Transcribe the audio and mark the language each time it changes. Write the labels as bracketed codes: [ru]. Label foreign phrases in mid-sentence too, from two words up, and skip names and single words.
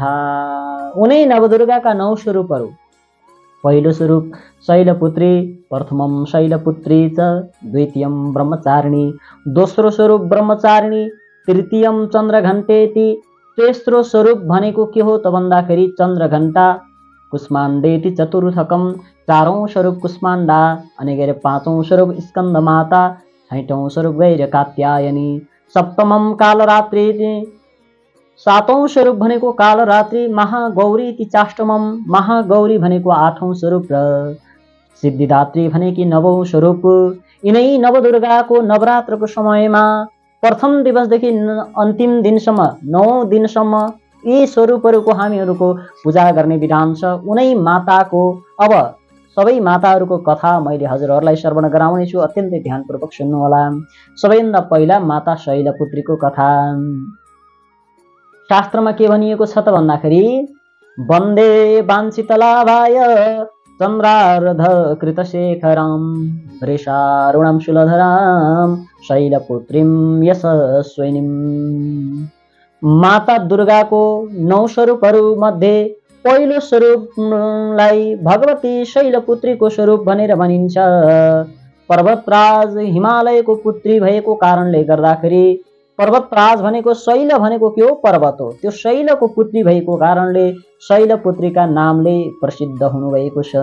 [ne] उनै नवदुर्गाका 9 स्वरूपहरू। पहिलो स्वरूप शैलपुत्री, [sa] प्रथमं शैलपुत्री च, द्वितीयं ब्रह्मचारिणी, [ne] दोस्रो स्वरूप ब्रह्मचारिणी, [sa] तृतीयं चन्द्रघण्टेति, [ne] तेस्रो स्वरूप भनेको के हो त भन्दाखेरि चन्द्रघण्टा, [sa] कुष्माण्डेति चतुर्थकम, [ne] चारौं स्वरूप कुष्माण्डा, अनि गएर पाँचौं स्वरूप स्कन्दमाता, छैठौं स्वरूप गएर कात्यायनी, [sa] सप्तमं कालरात्रि, [ne] सातौं स्वरूप भनेको कालरात्रि, [sa] महागौरीति चाष्टमम, [ne] महागौरी भनेको आठौं स्वरूप र सिद्धिदात्री भनेकी नवौं स्वरूप। यिनै नवदुर्गाको नवरात्रको समयमा प्रथम दिवसदेखि अन्तिम दिनसम्म 9 दिनसम्म यी स्वरूपहरूको हामीहरूको पूजा गर्ने विधान छ। उनै माताको अब सबै माताहरूको कथा मैले हजुरहरूलाई श्रवण गराउने छु। अत्यन्तै ध्यानपूर्वक सुन्नुहोला। सबैभन्दा पहिला माता शैलपुत्रीको कथा। शास्त्रमा के भनिएको छ त भन्दाखेरि [sa] वन्दे वाञ्छितलाभाय चन्द्रार्ध कृतशेखरां, वृषारुणं शूलधरां, शैलपुत्रीं यशस्विनीं। [ne] माता दुर्गाको 9 स्वरूपहरू मध्ये पहिलो स्वरूपलाई भगवती शैलपुत्रीको स्वरूप भनेर भनिन्छ। पर्वतराज हिमालयको पुत्री भएको कारणले गर्दाखेरि पर्वतराज भनेको शैल भनेको के हो? पर्वत हो। त्यो शैलको पुत्री भएको कारणले शैलपुत्रीका नामले प्रसिद्ध हुनुभएको छ।